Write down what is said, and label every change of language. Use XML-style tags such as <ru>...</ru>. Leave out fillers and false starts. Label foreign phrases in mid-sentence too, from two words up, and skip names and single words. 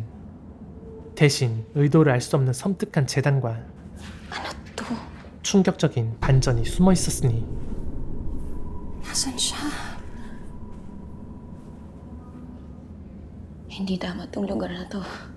<ko>대신 의도를 알 수 없는 섬뜩한 재단과 충격적인 반전이 숨어 있었으니</ko> <tl>Nasaan siya? Hindi tama tong lugar na to.</tl>